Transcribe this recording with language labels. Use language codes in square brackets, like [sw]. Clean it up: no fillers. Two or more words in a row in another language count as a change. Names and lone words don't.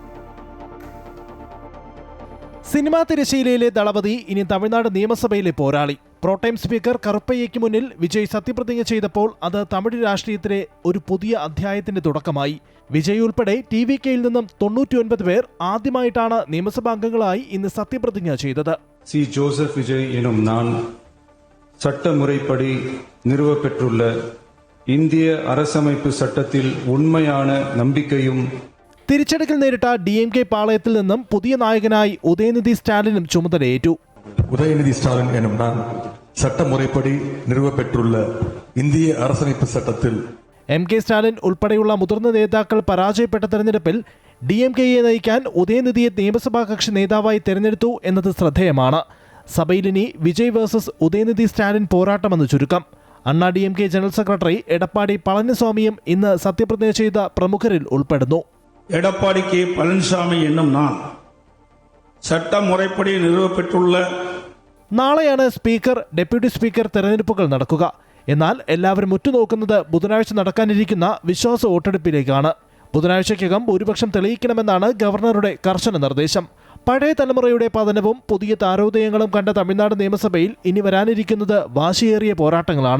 [ml] സിനിമാ തിരശ്ശീലയിലെ ദളപതി ഇനി തമിഴ്നാട് നിയമസഭയിലെ പോരാളി. പ്രോടൈം സ്പീക്കർ കറുപ്പയ്യയ്ക്ക് മുന്നിൽ വിജയ് സത്യപ്രതിജ്ഞ ചെയ്തപ്പോൾ അത് തമിഴ് രാഷ്ട്രീയത്തിലെ ഒരു പുതിയ അധ്യായത്തിന്റെ തുടക്കമായി. വിജയ് ഉൾപ്പെടെ TVKയിൽ നിന്നും 99 പേർ ആദ്യമായിട്ടാണ് നിയമസഭാ അംഗങ്ങളായി ഇന്ന് സത്യപ്രതിജ്ഞ ചെയ്തത്. [ta] C. ஜோசப் விஜய் எனும் நான் சட்டமுறைப்படி நிறுவப்பெற்றுள்ள இந்திய அரசமைப்பு சட்டத்தில் உண்மையான நம்பிக்கையும் [ml] തിരിച്ചടിക്കൽ നേരിട്ട DMK പാളയത്തിൽ നിന്നും പുതിയ നായകനായി ഉദയനിധി സ്റ്റാലിനും ചുമതലയേറ്റു. [ta] உதயநிதி ஸ்டாலின் எனும் நான் சட்டமுறைப்படி நிறுவப்பெற்றுள்ள இந்திய அரசமைப்பு சட்டத்தில் [ml] MK സ്റ്റാലിൻ ഉൾപ്പെടെയുള്ള മുതിർന്ന നേതാക്കൾ പരാജയപ്പെട്ട തെരഞ്ഞെടുപ്പിൽ DMKയെ നയിക്കാൻ ഉദയനിധിയെ നിയമസഭാ കക്ഷി നേതാവായി തെരഞ്ഞെടുത്തു എന്നത് ശ്രദ്ധേയമാണ്. സഭയിലിനി വിജയ് വേഴ്സസ് ഉദയനിധി സ്റ്റാലിൻ പോരാട്ടമെന്ന് ചുരുക്കം. അണ്ണാ DMK ജനറൽ സെക്രട്ടറി എടപ്പാടി പളനിസ്വാമിയും ഇന്ന് സത്യപ്രതിജ്ഞ ചെയ്ത പ്രമുഖരിൽ ഉൾപ്പെടുന്നു. [ta] எடப்பாடி K. பழனிசாமி என்னும் நான் சட்ட முறைப்படி நிறுவப்பெற்றுள்ள [ml] നാളെയാണ് സ്പീക്കർ, ഡെപ്യൂട്ടി സ്പീക്കർ തെരഞ്ഞെടുപ്പുകൾ നടക്കുക. എന്നാൽ എല്ലാവരും ഉറ്റുനോക്കുന്നത് ബുധനാഴ്ച നടക്കാനിരിക്കുന്ന വിശ്വാസ വോട്ടെടുപ്പിലേക്കാണ്. ബുധനാഴ്ചയ്ക്കകം ഭൂരിപക്ഷം തെളിയിക്കണമെന്നാണ് ഗവർണറുടെ കർശന നിർദ്ദേശം. പഴയ തലമുറയുടെ പതനവും പുതിയ താരോദയങ്ങളും കണ്ട തമിഴ്നാട് നിയമസഭയിൽ ഇനി വരാനിരിക്കുന്നത് വാശിയേറിയ പോരാട്ടങ്ങളാണ്.